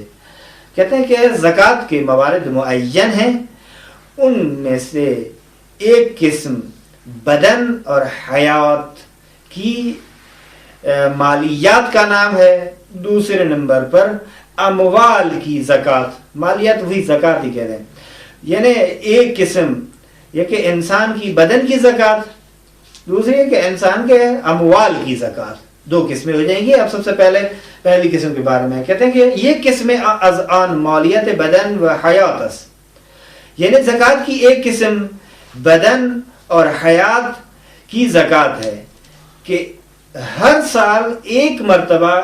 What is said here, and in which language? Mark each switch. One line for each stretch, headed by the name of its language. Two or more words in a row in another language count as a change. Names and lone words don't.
Urdu: کہتے ہیں کہ زکوٰۃ کے موارد معین ہیں، ان میں سے ایک قسم بدن اور حیات کی مالیات کا نام ہے، دوسرے نمبر پر اموال کی زکوٰۃ، مالیات وہی زکوٰۃ ہی کہتے ہیں، یعنی ایک قسم یہ کہ انسان کی بدن کی زکوٰۃ، دوسری ہے کہ انسان کے اموال کی زکوٰۃ، دو قسمیں ہو جائیں گی. اب سب سے پہلی قسم کے بارے میں کہتے ہیں کہ یہ
Persian: قسم از آن مالیت بدن و حیات است.
Urdu: یعنی زکوٰۃ کی ایک قسم بدن اور حیات کی زکوٰۃ ہے کہ ہر سال ایک مرتبہ